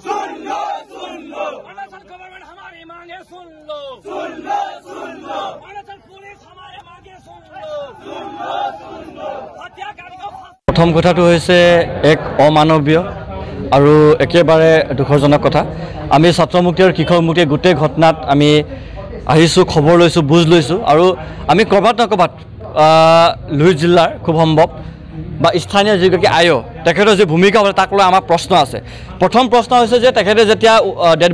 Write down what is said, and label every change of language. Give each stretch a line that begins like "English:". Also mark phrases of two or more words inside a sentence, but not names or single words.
Hindi: अरुणाचल गवर्नमेंट हमारी मांगे सुन लो अरुणाचल पुलिस हमारे मांगे सुन लो हत्याकारी को
Assamese: प्रथम কথাটো হৈছে এক অমানৱীয় আৰু একেবাৰে দুখজনক কথা আমি ছাত্ৰ মুক্তি আৰু কিশোৰ মুক্তি গোটেই ঘটনাত আমি আহিছো খবৰ লৈছো বুজ লৈছো আৰু আমি কৰবাত লুইট জিলাৰ খুব সম্ভৱ বা স্থানীয় যিগৰাকী আয়ো তেখেতৰ যে ভূমিকা আছে তাক লৈ আমাৰ প্ৰশ্ন আছে প্ৰথম প্ৰশ্ন হৈছে যে তেখেতে যেতিয়া ডেড